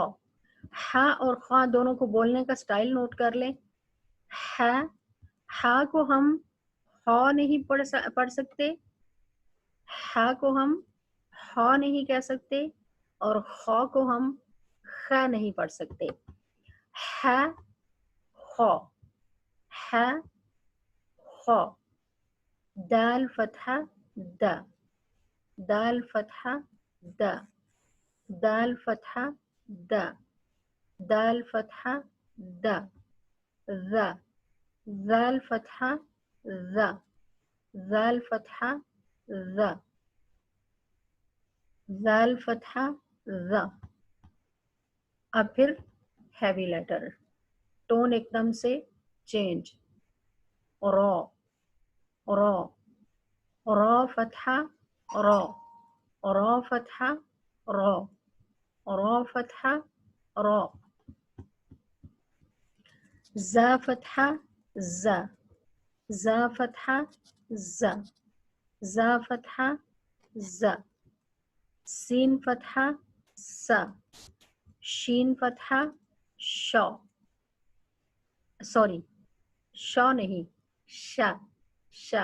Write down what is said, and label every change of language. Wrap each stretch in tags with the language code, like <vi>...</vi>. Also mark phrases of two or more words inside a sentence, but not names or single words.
<ur>ح اور خا دونوں کو بولنے کا سٹائل نوٹ کر لیں. ح کو ہم خو نہیں پڑھ سکتے, ح کو ہم خو نہیں کہہ سکتے, اور خو کو ہم خ نہیں پڑھ سکتے. ح خو, ح خو. دال فتحہ دا, دال فتحہ دا, دال فتحہ دا, دال فتحہ دا. ذا, ذال فتحہ ذا, ذال فتحہ ذا, ذال فتحہ ذا. اب پھر</ur> <en>heavy letter,</en> <ur>ٹون ایک دم سے چینج. رو, رو, رو فتحہ رو, رو فتحہ رو, رو فتحہ رو. زا فتحہ زا, زا فتحہ زا, زا فتحہ زا. سین فتحہ سا, شین فتحہ شو, سوری شو نہیں شا, شا.</ur>